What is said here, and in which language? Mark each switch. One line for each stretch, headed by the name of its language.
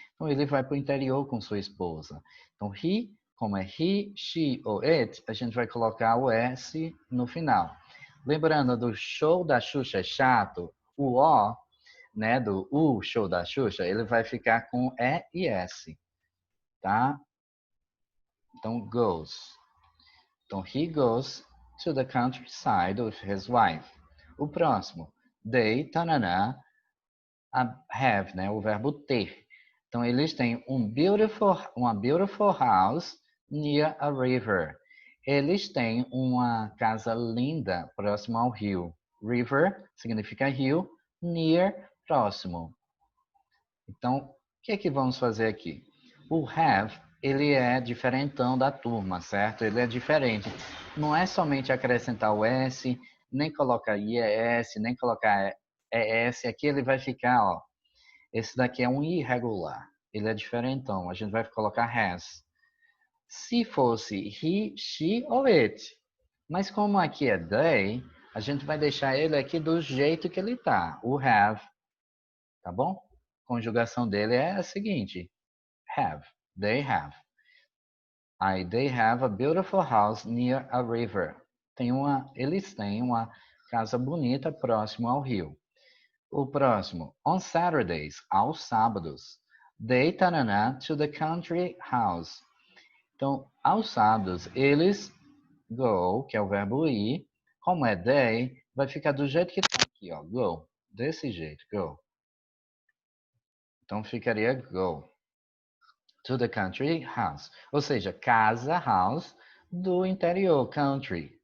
Portuguese: Então, ele vai para o interior com sua esposa. Então, he, como é he, she ou it, a gente vai colocar o S no final. Lembrando do show da Xuxa é chato, o O, né, do o show da Xuxa, ele vai ficar com E e S, tá? Então, goes.
English: Então, he goes to the countryside with his wife.
Portuguese: O próximo, they, tanana, have, né, o verbo ter. Então, eles têm uma
English: beautiful house near a river.
Portuguese: Eles têm uma casa linda próximo ao rio. River significa rio, near, próximo. Então, o que é que vamos fazer aqui? O have, ele é diferentão da turma, certo? Ele é diferente. Não é somente acrescentar o S, nem colocar IES, nem colocar ES. Aqui ele vai ficar, ó. Esse daqui é um irregular. Ele é diferentão. A gente vai colocar has. Se fosse he, she ou it. Mas como aqui é they, a gente vai deixar ele aqui do jeito que ele tá. O have, tá bom? A conjugação dele é a seguinte: have,
English: they have. Aí, they have a beautiful house near a river.
Portuguese: Eles têm uma casa bonita próximo ao rio. O próximo,
English: on Saturdays,
Portuguese: aos sábados.
English: They tanana to the country house.
Portuguese: Então, aos sábados, eles go, que é o verbo ir. Como é they, vai ficar do jeito que está aqui, ó, go. Desse jeito, go. Então, ficaria
English: go to the country house.
Portuguese: Ou seja, casa, house, do interior, country.